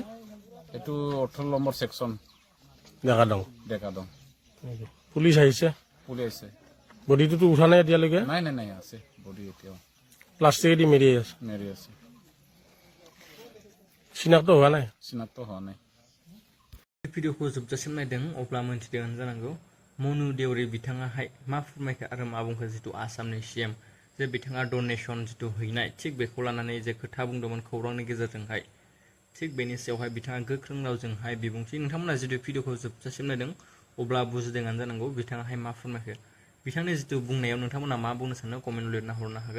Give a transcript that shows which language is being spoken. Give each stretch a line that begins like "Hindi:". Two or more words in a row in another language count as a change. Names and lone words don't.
Assamese: এইটো 18 নম্বৰ সেকশন ডেকা দং নেকি পুলিচ আহিছে পুলিচ আছে বডিটোতো উঠা নাই এতিয়ালৈকে নাই নাই নাই আছে বডি এতিয়াও প্লাষ্টিকেদি মেৰি আছে মেৰি আছে চিনাক্ত হোৱা নাই চিনাক্ত হোৱা নাই
Bodo: भिडिअखौ जोबजासिम नायदों अब्ला मोनथिदों जानांगौ मनु देउरि बिथाङाहाय मा फोरमायखो आरो मा बुंखो जिथु आसामनि सीएम जे बिथाङा डनेशन जिथु हैनाय थिग बेखौ लानानै जे खोथा बुंदोंमोन खौरांनि गेजेरजोंहाय थिग बेनि सायावहाय बिथाङा गोख्रों रावजोंहाय बिबुंथि नोंथांमोना जिथु भिडिअखौ जोबजासिम नायदों अब्ला बुजिदोंआनो जानांगौ बिथाङाहाय मा फोरमायखो बिथांनि जिथु बुंनायाव नोंथांमोना मा बुंनो सानो कमेन्ट लिरना हरनो हागोन।